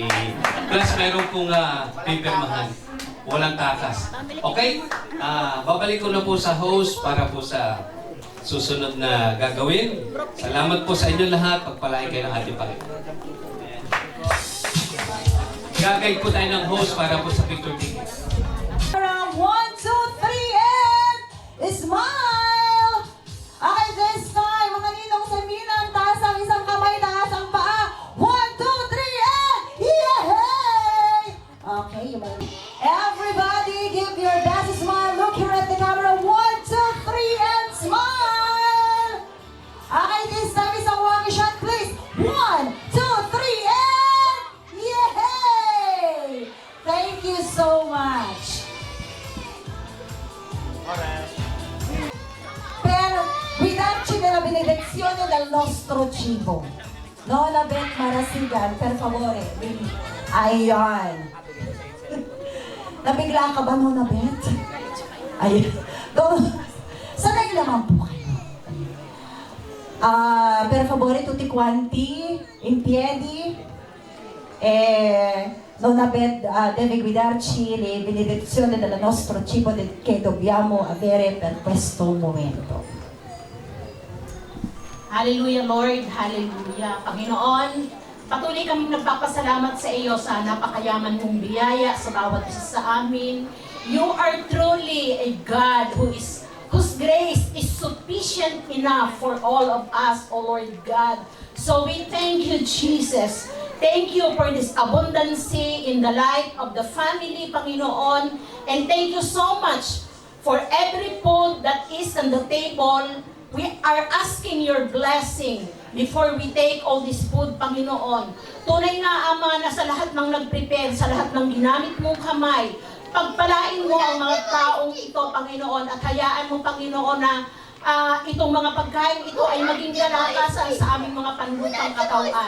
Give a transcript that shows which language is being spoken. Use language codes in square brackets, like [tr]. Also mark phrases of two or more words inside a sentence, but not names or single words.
[tl] Plus, meron pong pipirmahan. Walang takas. Okay? Babalik ko na po sa host para po sa susunod na gagawin. Salamat po sa inyo lahat. Pagpalain kayo ng ating Panginoon. Gagay po tayo ng host para po sa [en] picture tickets. Around 1, 2, 3, and smile! Okay, this time, [tl] mga ninong sa Minang, taas ang isang kamay, taas ang paa. [en] 1, 2, 3, and yay! Okay, everybody give your best smile. Look here at the camera. 1, 2, 3, and smile! Okay, this time, isang walkie shot, please. 1, 2, 3, and yay! Thank you so much. [it] Per guidarci nella benedizione del nostro cibo. Lola Bet Marasigan, per favore. [tl] Ayan. Nabigla ka ba, Lola Bet? Ayan. Sanay naman po kayo. [it] Per favore, tutti quanti, in piedi. Nonna Bet deve guidarci le benedizioni del nostro cibo che dobbiamo avere per questo momento. [en] Hallelujah, Lord. Hallelujah. [tl] Panginoon, patuloy kaming nagpapasalamat sa iyo sa napakayaman mong biyaya sa bawat isa sa amin. [en] You are truly a God whose grace is sufficient enough for all of us, O Lord God. So we thank you, Jesus. Thank you for this abundance in the life of the family, Panginoon. And thank you so much for every food that is on the table. We are asking your blessing before we take all this food, Panginoon. [tl] Tunay nga, Ama, na sa lahat ng nag-prepare, sa lahat ng ginamit mong kamay, pagpalain mo ang mga taong ito, Panginoon, at hayaan mo, Panginoon, na itong mga pagkain ito ay maging kalakasan sa aming mga panlutang katawan.